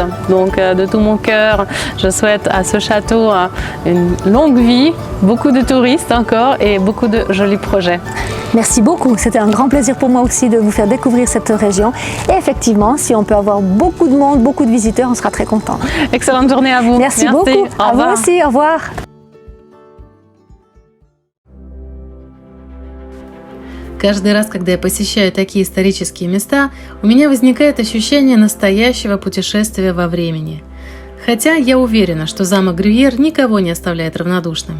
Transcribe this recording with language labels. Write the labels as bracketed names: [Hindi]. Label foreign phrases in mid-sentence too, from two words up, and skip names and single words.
[French] Donc de tout mon cœur, je souhaite à ce château une longue vie, beaucoup de touristes encore et beaucoup de jolis projets. Merci beaucoup. C'était un grand plaisir pour moi aussi de vous faire découvrir cette région. Et effectivement, si on peut avoir beaucoup de monde, beaucoup de visiteurs, on sera très content. Excellente journée à vous. Merci beaucoup. À vous aussi. Au revoir. [Russian] Каждый раз, когда я посещаю такие исторические места, у меня возникает ощущение настоящего путешествия во времени. Хотя я уверена, что замок Грюйер никого не оставляет равнодушным.